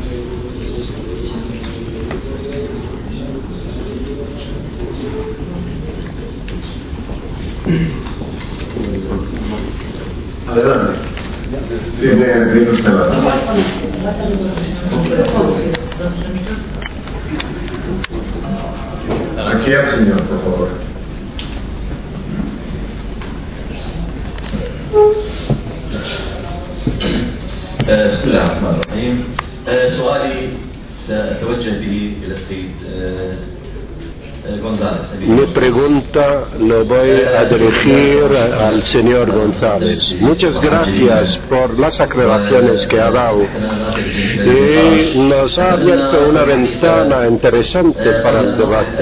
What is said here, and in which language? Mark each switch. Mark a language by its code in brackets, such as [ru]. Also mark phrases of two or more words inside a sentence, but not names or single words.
[es] Adelante. Tiene usted la palabra. Aquí al señor, por favor. [ar] بسم الله الرحمن الرحيم. سؤالي سأتوجه به إلى السيد González. [es] Mi pregunta lo voy a dirigir al señor González. Muchas gracias por las aclaraciones que ha dado y nos ha abierto una ventana interesante para el debate.